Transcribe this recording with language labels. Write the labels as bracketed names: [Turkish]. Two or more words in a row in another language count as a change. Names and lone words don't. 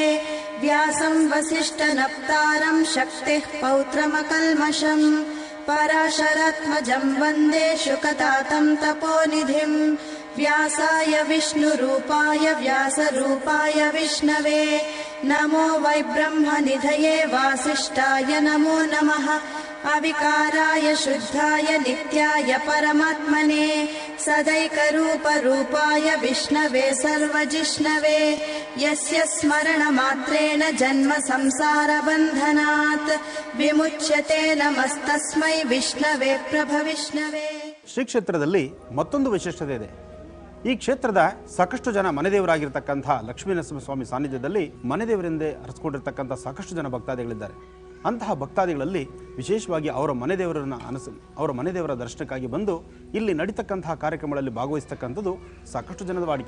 [Sanskrit] ವ್ಯಾಸಂ ವಸಿಷ್ಠನಪ್ತಾರಂ ಶಕ್ತಿಃ ಪೌತ್ರಮಕಲ್ಮಷಂ ಪರಾಶರಾತ್ಮಜಂ ವಂದೇ ಶುಕತಾತಂ ತಪೋನಿಧಿಂ ವ್ಯಾಸಾಯ ವಿಷ್ಣುರೂಪಾಯ ವ್ಯಾಸರೂಪಾಯ ವಿಷ್ಣವೇ ನಮೋ ವೈ ಬ್ರಹ್ಮನಿಧಯೇ ವಾಸಿಷ್ಠಾಯ ನಮೋ ನಮಃ ಅವಿಕಾರಾಯ ಶುದ್ಧಾಯ ನಿತ್ಯಾಯ ಪರಮಾತ್ಮನೇ ಸದೈಕರೂಪರೂಪಾಯ ವಿಷ್ಣವೇ ಸರ್ವಜಿಷ್ಣವೇ ಯಸ್ಯ ಸ್ಮರಣ ಮಾತ್ರೇಣ ಜನ್ಮ ಸಂಸಾರ ಬಂಧನಾತ್ ವಿಮುಚ್ಯತೆ ನಮಸ್ತಸ್ಮೈ ವಿಷ್ಣವೇ ಪ್ರಭವಿಷ್ಣವೇ. [Kannada] ಶ್ರೀ ಕ್ಷೇತ್ರದಲ್ಲಿ ಮತ್ತೊಂದು ವಿಶೇಷತೆ ಇದೆ. ಈ ಕ್ಷೇತ್ರದ ಸಾಕಷ್ಟು ಜನ ಮನೆದೇವರಾಗಿರ್ತಕ್ಕಂಥ ಲಕ್ಷ್ಮೀ ನರಸಿಂಹಸ್ವಾಮಿ ಸಾನ್ನಿಧ್ಯದಲ್ಲಿ ಮನೆದೇವರೆಂದೇ ಅರಸ್ಕೊಂಡಿರ್ತಕ್ಕಂಥ ಸಾಕಷ್ಟು ಜನ ಭಕ್ತಾದಿಗಳಿದ್ದಾರೆ. ಅಂತಹ ಭಕ್ತಾದಿಗಳಲ್ಲಿ ವಿಶೇಷವಾಗಿ ಅವರ ಮನೆದೇವರ ದರ್ಶನಕ್ಕಾಗಿ ಬಂದು ಇಲ್ಲಿ ನಡೀತಕ್ಕಂತಹ ಕಾರ್ಯಕ್ರಮಗಳಲ್ಲಿ ಭಾಗವಹಿಸ್ತಕ್ಕಂಥದ್ದು ಸಾಕಷ್ಟು ಜನದ ವಾಡಿಕೆ.